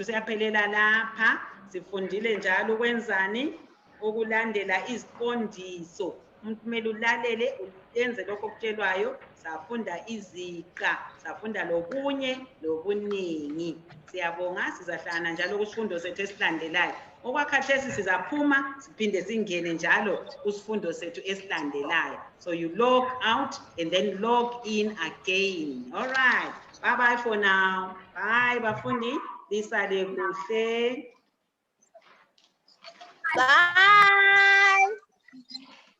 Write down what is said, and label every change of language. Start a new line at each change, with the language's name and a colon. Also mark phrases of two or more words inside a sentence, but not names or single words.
North Ndebele: siyaphelela lapha sifundile njalo ukwenzani ukulandela iziqondiso umuntu kumele ulalele uyenze lokho okutshelwayo safunda iziqa safunda lokunye lokuningi siyabonga sizahlangana njalo kusifundo sethu esilandelayo okwakhathesi sizaphuma siphinde singene njalo kusifundo sethu esilandelayo
English: so you log out and then log in again all right bye bye for now bye
North Ndebele: bafundi lisale kuhle
English: Bye.